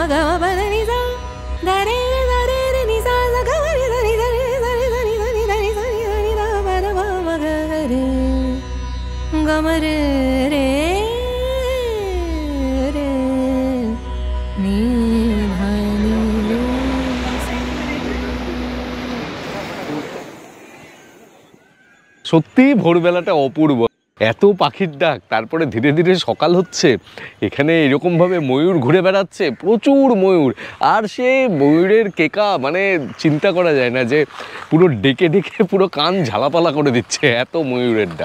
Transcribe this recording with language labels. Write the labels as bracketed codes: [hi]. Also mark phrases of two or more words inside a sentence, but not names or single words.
[bn] gama bada ni sa da re re ni sa sa gama ni sa ni sa ni sa ni sa ni sa ni sa ni sa ni sa ni da bada bama ga re gama re re re ni ha ni re। সত্যি ভোরবেলাটা অপূর্ব। এত পাখির ডাক, তারপরে ধীরে ধীরে সকাল হচ্ছে। এখানে এরকমভাবে ময়ূর ঘুরে বেড়াচ্ছে, প্রচুর ময়ূর। আর সে ময়ূরের কেকা মানে চিন্তা করা যায় না, যে পুরো ডেকে ডেকে পুরো কান ঝালাপালা করে দিচ্ছে, এত ময়ূরের ডাক।